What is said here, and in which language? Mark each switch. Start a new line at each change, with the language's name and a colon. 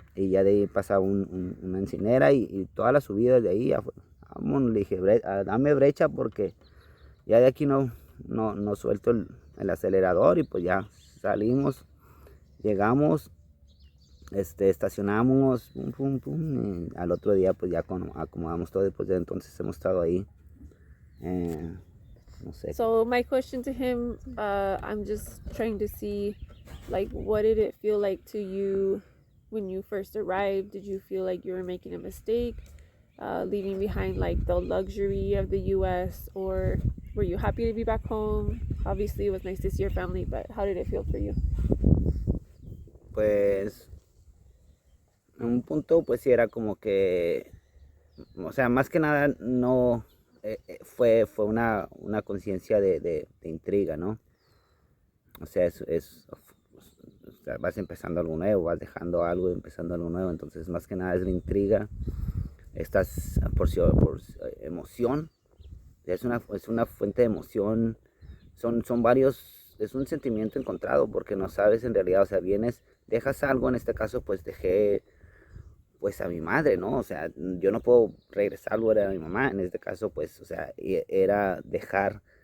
Spanish: Y ya de ahí pasaba una encinera, y todas las subidas de ahí, vamos, le dije, dame brecha, porque ya de aquí no no suelto el acelerador y pues ya salimos, llegamos, estacionamos, pum, pum, pum, y al otro día pues ya acomodamos todo y pues desde entonces hemos estado ahí. No sé.
English: So my question to him, I'm just trying to see, like, what did it feel like to you when you first arrived? Did you feel like you were making a mistake, leaving behind like the luxury of the U.S., or were you happy to be back home? Obviously, it was nice to see your family, but how did it feel for you?
Spanish: Pues en un punto pues sí era como que, o sea, más que nada no fue una conciencia de intriga, ¿no? O sea, o sea, vas empezando algo nuevo, vas dejando algo y empezando algo nuevo, entonces más que nada es la intriga, estás por emoción, es una fuente de emoción, son varios, es un sentimiento encontrado porque no sabes en realidad, o sea, vienes, dejas algo, en este caso pues dejé pues a mi madre, ¿no? O sea, yo no puedo regresar lugar a mi mamá, en este caso pues, o sea, era dejar,